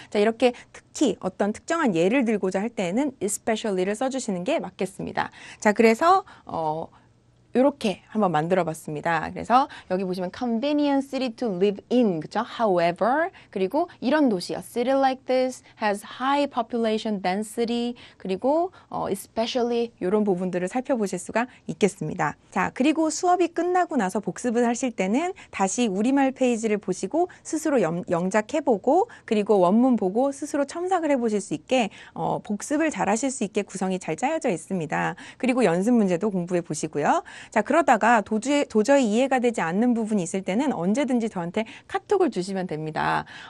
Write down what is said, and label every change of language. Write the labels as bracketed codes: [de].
[ko] 자, 이렇게 특히 어떤 특정한 예를 들고자 할 때는 especially를 써주시는 게 맞겠습니다. 자, 그래서 이렇게 한번 만들어 봤습니다. 그래서 여기 보시면 [en] convenient city to live in, [ko] 그쵸? [en] However, [ko] 그리고 이런 도시, [en] a city like this has high population density, 그리고 especially [ko] 이런 부분들을 살펴보실 수가 있겠습니다. 자, 그리고 수업이 끝나고 나서 복습을 하실 때는 다시 우리말 페이지를 보시고 스스로 영작해보고 그리고 원문 보고 스스로 첨삭을 해보실 수 있게 복습을 잘 하실 수 있게 구성이 잘 짜여져 있습니다. 그리고 연습 문제도 공부해 보시고요. 자, 그러다가 도저히 이해가 되지 않는 부분이 있을 때는 언제든지 저한테 카톡을 주시면 됩니다.